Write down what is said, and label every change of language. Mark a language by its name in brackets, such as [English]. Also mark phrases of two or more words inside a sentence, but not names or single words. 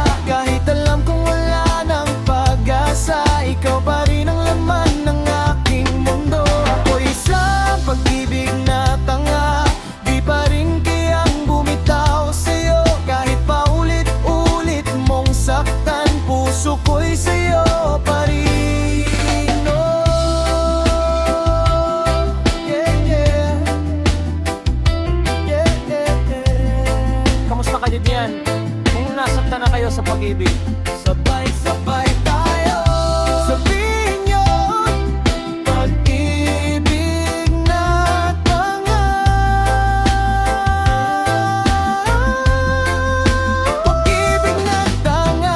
[Filipino] Kahit alam kong wala ng pag-asa, ikaw pa rin ang laman ng aking mundo. Ako'y isang pag-ibig na tanga, di pa rin kayang bumitaw sa'yo. Kahit paulit-ulit mong saktan, puso ko'y sa'yo pa rin. [English] Oh, yeah, yeah. Yeah, yeah, yeah. [Filipino] Kamusta kayo diyan? Kung nasaktan na kayo sa pag-ibig, Sabay-sabay tayo sabihin niyo, pag-ibig na tanga. Pag-ibig na tanga.